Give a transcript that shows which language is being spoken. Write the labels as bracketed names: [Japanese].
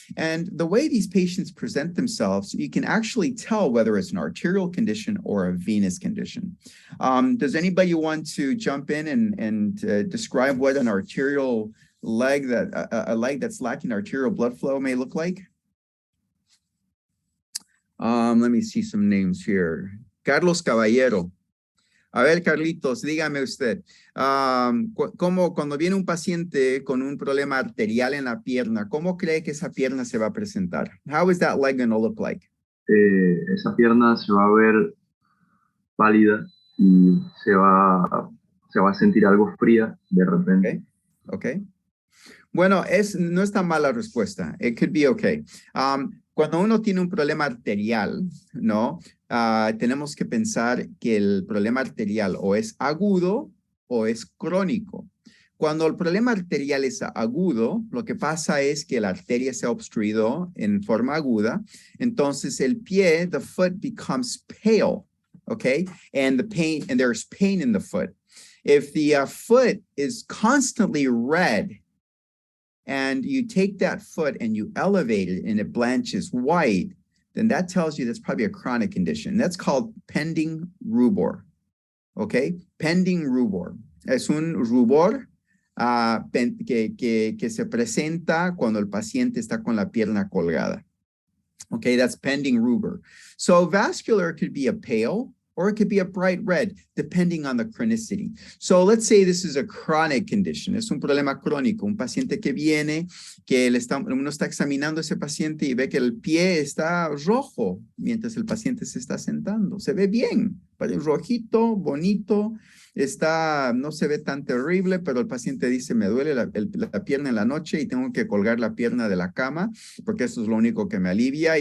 [English] And the way these patients present themselves, you can actually tell whether it's an arterial condition or a venous condition. Does anybody want to jump in and describe what an arterial leg, a leg that's lacking arterial blood flow may look like? Let me see some names here. Carlos Caballero. [Spanish] A ver, Carlitos, dígame usted, cuando viene un paciente con un problema arterial en la pierna, ¿cómo cree que esa pierna se va a presentar? [English] How is that leg going to look like? [Spanish] Esa pierna se va a ver pálida y se va a sentir algo fría de repente. [English] Okay. [Spanish] Bueno, no es tan mala respuesta. [English] It could be okay. [Spanish] Cuando uno tiene un problema arterial, ¿no? Tenemos que pensar que el problema arterial o es agudo o es crónico. Cuando el problema arterial es agudo, lo que pasa es que la arteria se ha obstruido en forma aguda. Entonces el pie, [English] the foot becomes pale, okay? And there's pain in the foot. If the foot is constantly red, and you take that foot and you elevate it and it blanches white, then that tells you that's probably a chronic condition. That's called pending rubor, okay? Pending rubor. [Spanish] Es un rubor que se presenta cuando el paciente está con la pierna colgada. [English] Okay, that's pending rubor. So vascular could be a pale or it could be a bright red, depending on the chronicity. So let's say this is a chronic condition. [Spanish] Es un problema crónico. Un paciente que viene, que uno está examinando a ese paciente y ve que el pie está rojo mientras el paciente se está sentando. Se ve bien, rojito, bonito, no se ve tan terrible, pero el paciente dice, me duele la pierna en la noche y tengo que colgar la pierna de la cama porque eso es lo único que me alivia.